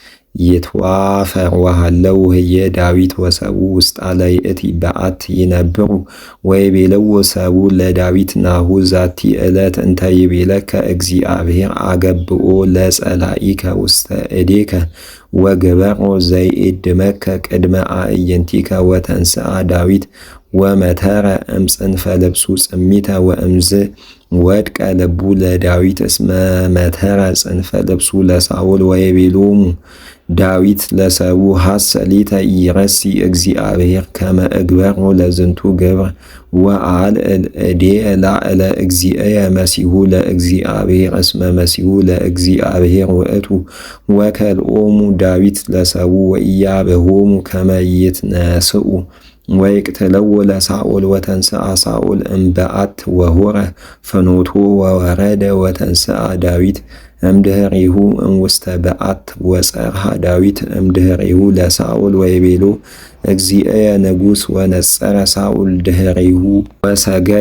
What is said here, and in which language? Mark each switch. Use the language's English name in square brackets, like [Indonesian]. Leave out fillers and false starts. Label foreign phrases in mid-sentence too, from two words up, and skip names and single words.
[Geez] ይትዋፈር ወሃለው ህየ ዳዊት ወሰቡ ውስጣ ለይእቲ በዓት ይነብሩ ወይቤልዎ ሰቡ ለዳዊት ናሁ ዛቲ ዕለት እንተ ይቤለከ እግዚአብሔር አገብኦ ለጸላኢከ ውስተ እዴከ ወግበሮ ዘይእድመከ ቅድመ አዕይንቲከ ወተንሥአ ዳዊት ወመተረ እምጽንፈ ልብሱ ጽሚተ ወእምዝ ወድቀ ልቡ ለዳዊት እስመ መተረ ጽንፈ ልብሱ ለሳውል ወይቤሎሙ ዳዊት ለሰቡ ሐሰሊተ ይረሲ እግዚአብሔር ከመ እግበሮ ለዝንቱ ግብር ወአልዕል እዴየ ላዕለ እግዚእየ መሲሁ ለእግዚአብሔር እስመ መሲሁ ለእግዚአብሔር ውእቱ ወከልኦሙ ዳዊት ለሰቡ ወኢያብሆሙ ከመ ይትነስኡ ወይቅትለዎ ለሳኦል ወተንሥአ ሳኦል እምበዓት ወሆረ ፍኖቶ ወወረደ ወተንሥአ ዳዊት እምድኅሬሁ እምውስተ በዓት ወጸርሐ ዳዊት እምድኅሬሁ ለሳኦል ወይቤሎ እግዚእየ ንጉሥ ወነጸረ ሳኦል ድኅሬሁ ወሰገደ